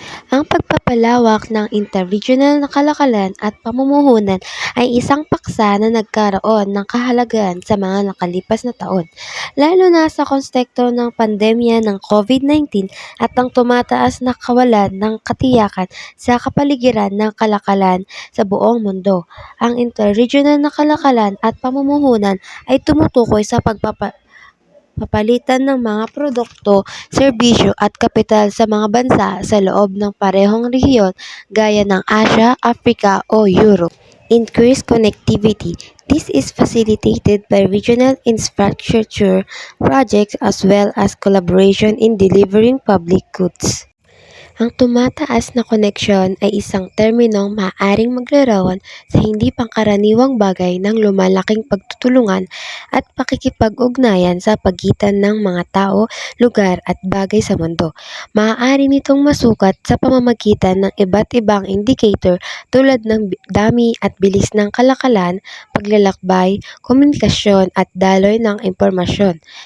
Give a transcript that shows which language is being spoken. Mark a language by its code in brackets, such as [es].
[tl] Ang pagpapalawak ng interregional na kalakalan at pamumuhunan ay isang paksa na nagkaroon ng kahalagahan sa mga nakalipas na taon, lalo na sa konteksto ng pandemya ng COVID-19 at ang tumataas na kawalan ng katiyakan sa kapaligiran ng kalakalan sa buong mundo. Ang interregional na kalakalan at pamumuhunan ay tumutukoy sa papalitan ng mga produkto, serbisyo at kapital sa mga bansa sa loob ng parehong rehiyon gaya ng Asia, Africa o Europe. [en] Increased connectivity. This is facilitated by regional infrastructure projects as well as collaboration in delivering public goods. [tl] Ang tumataas na koneksyon ay isang terminong maaaring maglarawan sa hindi pangkaraniwang bagay ng lumalaking pagtutulungan at pakikipag-ugnayan sa pagitan ng mga tao, lugar at bagay sa mundo. Maaari nitong masukat sa pamamagitan ng iba't ibang indicator tulad ng dami at bilis ng kalakalan, paglalakbay, komunikasyon at daloy ng impormasyon.